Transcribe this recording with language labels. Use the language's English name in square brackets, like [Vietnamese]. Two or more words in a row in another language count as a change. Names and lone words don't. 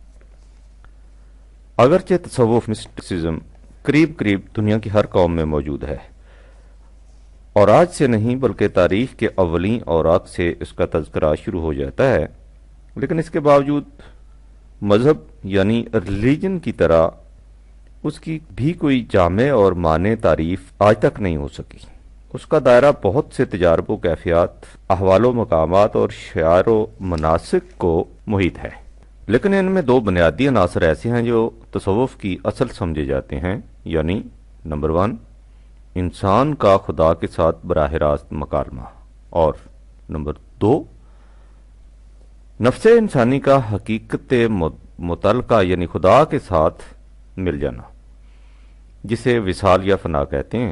[Urdu] اگرچہ تصوف مسٹسزم قریب قریب دنیا کی ہر قوم میں موجود ہے، اور آج سے نہیں بلکہ تاریخ کے اولین اوراق سے اس کا تذکرہ شروع ہو جاتا ہے، لیکن اس کے باوجود مذہب یعنی ریلیجن کی طرح اس کی بھی کوئی جامع اور معنی تعریف آج تک نہیں ہو سکی۔ اس کا دائرہ بہت سے تجارب و کیفیات، احوال و مقامات اور شعائر و مناسک کو محیط ہے، لیکن ان میں 2 بنیادی عناصر ایسے ہیں جو تصوف کی اصل سمجھے جاتے ہیں، یعنی نمبر 1 انسان کا خدا کے ساتھ براہ راست مکالمہ، اور نمبر 2 نفس انسانی کا حقیقت متعلقہ یعنی خدا کے ساتھ مل جانا، جسے وصال یا فنا کہتے ہیں۔